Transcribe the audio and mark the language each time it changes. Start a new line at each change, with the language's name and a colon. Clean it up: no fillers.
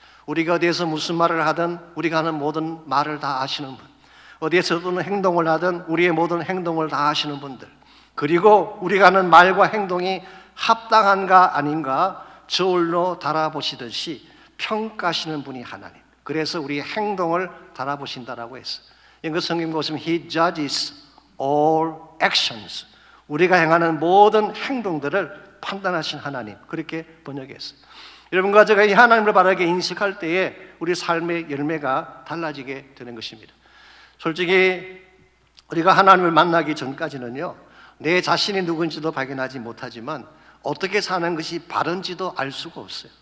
Korean: 우리가 어디에서 무슨 말을 하든 우리가 하는 모든 말을 다 아시는 분, 어디에서 어떤 행동을 하든 우리의 모든 행동을 다 아시는 분들, 그리고 우리가 하는 말과 행동이 합당한가 아닌가 저울로 달아보시듯이 평가하시는 분이 하나님. 그래서 우리의 행동을 달아보신다라고 했어요. 이거 성경 보시면
English: He judges all actions.
Korean: 우리가 행하는 모든 행동들을 판단하신 하나님, 그렇게 번역했어요. 여러분과 제가 이 하나님을 바르게 인식할 때에 우리 삶의 열매가 달라지게 되는 것입니다. 솔직히 우리가 하나님을 만나기 전까지는요, 내 자신이 누군지도 발견하지 못하지만 어떻게 사는 것이 바른지도 알 수가 없어요.